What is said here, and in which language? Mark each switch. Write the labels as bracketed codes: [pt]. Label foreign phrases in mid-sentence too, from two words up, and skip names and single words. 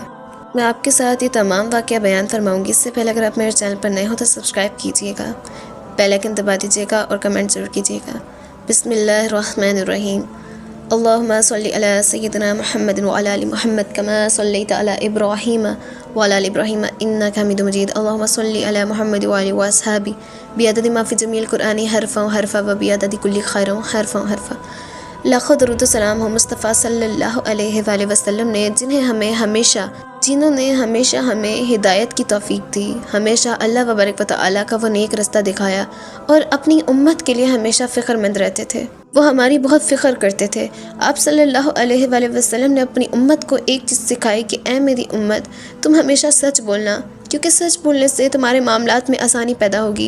[ur] میں آپ کے ساتھ یہ تمام واقعہ بیان فرماؤں گی۔ اس سے پہلے اگر آپ میرے چینل پر نئے ہو تو سبسکرائب کیجیے گا، بیل آئیکن دبا دیجیے گا اور کمنٹ ضرور کیجیے گا۔ [ar] بسم اللہ الرحمن الرحیم۔ اللہم صلی علی سیدنا محمد وعلی آل محمد کما صلیت علی ابراہیم وعلی آل ابراہیم انک حمید مجید۔ اللہم صلی علی محمد وعلی واصحابہ بعدد ما فی جمیع القرآن حرفا حرفا و بعدد کل خیر حرفا حرفا۔ [ur] لاکھوں درود و سلام ہو مصطفیٰ [ar] صلی اللہ علیہ وآلہ وسلم [ur] نے، جنہوں نے ہمیشہ ہمیں ہدایت کی توفیق دی، ہمیشہ اللہ وبارک و تعالیٰ کا وہ نیک رستہ دکھایا اور اپنی امت کے لیے ہمیشہ فکر مند رہتے تھے۔ وہ ہماری بہت فکر کرتے تھے۔ آپ [ar] صلی اللہ علیہ وآلہ وسلم [ur] نے اپنی امت کو ایک چیز سکھائی کہ اے میری امت، تم ہمیشہ سچ بولنا، کیونکہ سچ بولنے سے تمہارے معاملات میں آسانی پیدا ہوگی۔